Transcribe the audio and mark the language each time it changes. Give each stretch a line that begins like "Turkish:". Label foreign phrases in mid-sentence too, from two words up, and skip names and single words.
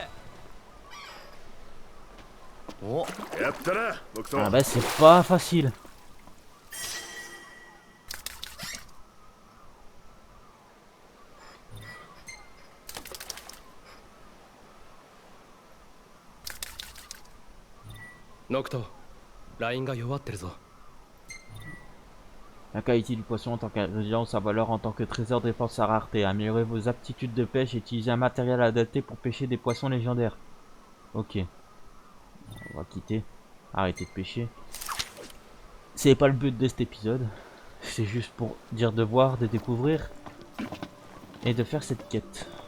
Japanese: お、やったなノクト。
French: Ah bah c'est pas facile.
Japanese: Nocto, ラインが弱ってるぞ。
French: La qualité du poisson en tant qu'ingrédient, sa valeur en tant que trésor dépend de sa rareté. Améliorez vos aptitudes de pêche et utilisez un matériel adapté pour pêcher des poissons légendaires. Ok. On va quitter. Arrêter de pêcher. C'est pas le but de cet épisode. C'est juste pour dire de voir, de découvrir et de faire cette quête.